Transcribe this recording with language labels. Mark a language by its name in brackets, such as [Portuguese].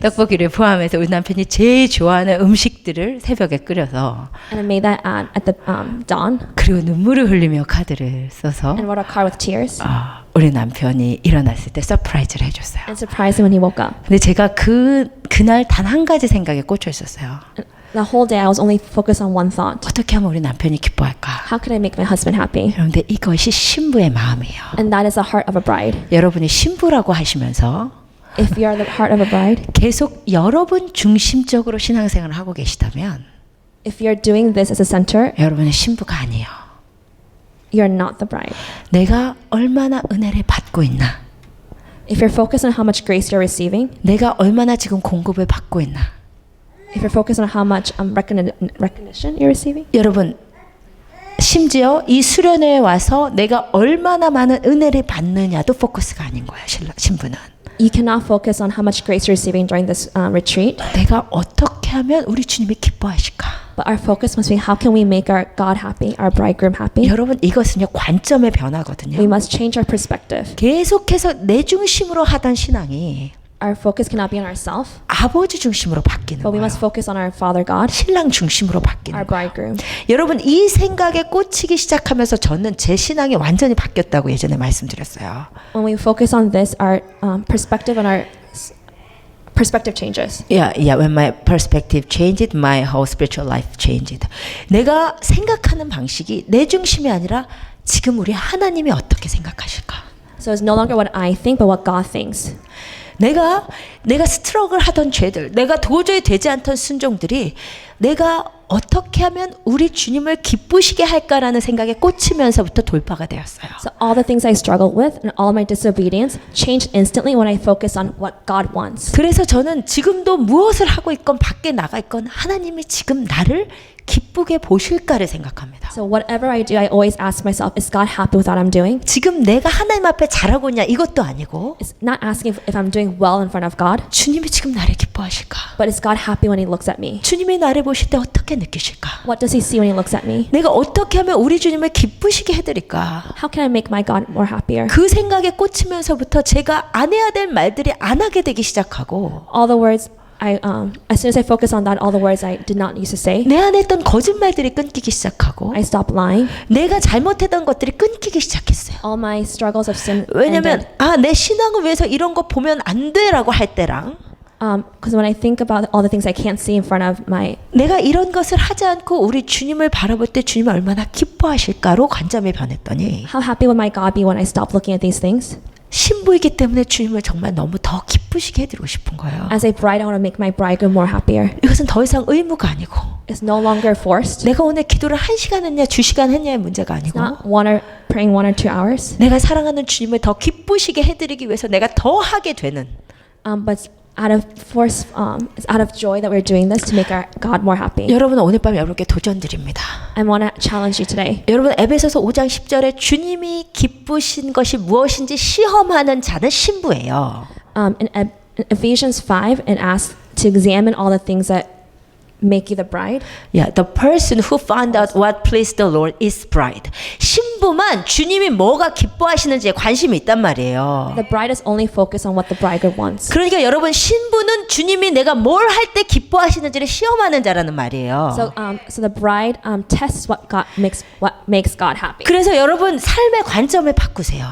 [Korean] 떡볶이를 포함해서 우리 남편이 제일 좋아하는 음식들을 새벽에 끓여서 [English] and I made that at the dawn [Korean] 그리고 눈물을 흘리며 카드를 써서 [English] and wrote a card with tears [Korean] 우리 남편이 일어났을 때 서프라이즈를 해줬어요. [English] and surprised him when he woke up. [Korean] 근데 제가 그날 단 한 가지 생각에 꽂혀 있었어요. [English] The whole day I was only focused on one thought. [Korean] 어떻게 하면 우리 남편이 기뻐할까? [English] How could I make my husband happy? [Korean] 그런데 이것이 신부의 마음이에요. [English] And that is the heart of a bride. [Korean] 여러분이 신부라고 하시면서 [English] If you are the heart of a bride, [Korean] 계속 여러분 중심적으로 신앙생활을 하고 계시다면 [English] if you're doing this as a center, [Korean] 여러분은 신부가 아니에요. [English] you're not the bride. [Korean] 내가 얼마나 은혜를 받고 있나? [English] If you're focused on how much grace you're receiving, [Korean] 내가 얼마나 지금 공급을 받고 있나? [English] if you're focused on how much recognition you're receiving, [Korean] 여러분 심지어 이 수련회에 와서 내가 얼마나 많은 은혜를 받느냐도 포커스가 아닌 거야. 신부는. [English] you cannot focus on how much grace you're receiving during this retreat, [Korean] 내가 어떻게 하면 우리 주님이 기뻐하실까? [English] but our focus must be how can we make our God happy, our bridegroom happy. [Korean] 여러분 이것은요 관점의 변화거든요. [English] We must change our perspective. [Korean] 계속해서 내 중심으로 하던 신앙이 [English] Our focus cannot be on ourselves, [Korean] 아버지 중심으로 바뀌는 [English] but we [Korean] 거예요. [English] must focus on our Father God, [Korean] 신랑 중심으로 바뀌는 [English] our [Korean] 거예요. [English] bridegroom. [Korean] 여러분 이 생각에 꽂히기 시작하면서 저는 제 신앙이 완전히 바뀌었다고 예전에 말씀드렸어요. [English] When we focus on this, our perspective on our perspective changes. Yeah, when my perspective changed, my whole spiritual life changed. [Korean] 내가 생각하는 방식이 내 중심이 아니라 지금 우리 하나님이 어떻게 생각하실까? [English] So it's no longer what I think, but what God thinks. [Korean] 내가 스트럭을 하던 죄들, 내가 도저히 되지 않던 순종들이 내가 어떻게 하면 우리 주님을 기쁘시게 할까라는 생각에 꽂히면서부터 돌파가 되었어요. [English] So all the things I struggled with and all my disobedience changed instantly when I focus on what God wants. [Korean] 그래서 저는 지금도 무엇을 하고 있건 밖에 나가 있건 하나님이 지금 나를 기쁘게 보실까를 생각합니다. [English] So whatever I do, I always ask myself, is God happy with what I'm doing? [Korean] 지금 내가 하나님 앞에 잘하고 있냐 이것도 아니고 [English] It's not asking if I'm doing well in front of God, [Korean] 주님이 지금 나를 기뻐하실까? [English] but is God happy when He looks at me? [Korean] 주님이 나를 보실 때 어떻게 느끼실까? [English] What does He see when He looks at me? [Korean] 내가 어떻게 하면 우리 주님을 기쁘시게 해드릴까? [English] How can I make my God more happier? [Korean] 그 생각에 꽂히면서부터 제가 안 해야 될 말들이 안 하게 되기 시작하고 [English] All the words as soon as I focus on that, all the words I did not used to say, [Korean] 내 안에 있던 거짓말들이 끊기기 시작하고 [English] I stopped lying. [Korean] 내가 잘못했던 것들이 끊기기 시작했어요. [English] All my struggles of sin [Korean] 왜냐면 [English] ended. [Korean] 내 신앙을 위해서 이런 거 보면 안 돼라고 할 때랑 [English] Because when I think about all the things I can't see in front of my, [Korean] 내가 이런 것을 하지 않고 우리 주님을 바라볼 때 주님이 얼마나 기뻐하실까로 관점이 변했더니 [English] how happy would my God be when I stopped looking at these things? [Korean] 신부이기 때문에 주님을 정말 너무 더 기쁘시게 해드리고 싶은 거예요. [English] As a bride, I want to make my bridegroom more happier. [Korean] 이것은 더 이상 의무가 아니고 [English] It's no longer forced. [Korean] 내가 오늘 기도를 1시간 했냐 2시간 했냐의 문제가 아니고 [English] Not praying 1 or 2 hours, [Korean] 내가 사랑하는 주님을 더 기쁘시게 해드리기 위해서 내가 더 하게 되는 [English] but it's out of joy that we're doing this to make our God more happy. [Korean] 여러분 오늘 밤 여러분께 도전 드립니다. [English] I want to challenge you today. [Korean] 여러분 에베소서 5장 10절에 주님이 기쁘신 것이 무엇인지 시험하는 자는 신부예요. [English] In Ephesians 5, it asks to examine all the things that make you the bride. Yeah, the person who found out what pleased the Lord is bride. [Korean] 신부만 주님이 뭐가 기뻐하시는지에 관심이 있단 말이에요. [English] The bride is only focused on what the bridegroom wants. [Korean] 그러니까 여러분 신부는 주님이 내가 뭘 할 때 기뻐하시는지를 시험하는 자라는 말이에요. [English] So the bride tests what makes God happy. [Korean] 그래서 여러분 삶의 관점을 바꾸세요.